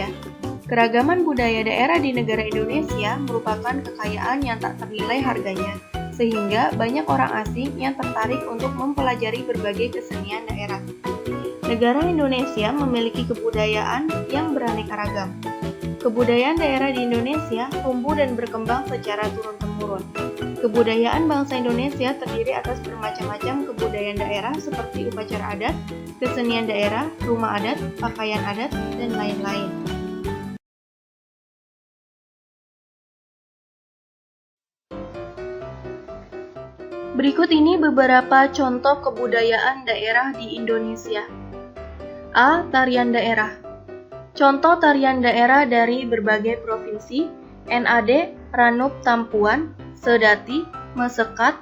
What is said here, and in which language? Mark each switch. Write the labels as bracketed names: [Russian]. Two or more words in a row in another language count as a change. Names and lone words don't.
[Indonesian] Keragaman budaya daerah di negara Indonesia merupakan kekayaan yang tak ternilai harganya, sehingga banyak orang asing yang tertarik untuk mempelajari berbagai kesenian daerah. Negara Indonesia memiliki kebudayaan yang beraneka ragam. Kebudayaan daerah di Indonesia tumbuh dan berkembang secara turun-temurun. Kebudayaan bangsa Indonesia terdiri atas bermacam-macam kebudayaan daerah seperti upacara adat, kesenian daerah, rumah adat, pakaian adat, dan lain-lain. Berikut ini beberapa contoh kebudayaan daerah di Indonesia. A. Tarian daerah. Contoh tarian daerah dari berbagai provinsi: NAD, Ranup Tampuan, Sedati, Mesekat,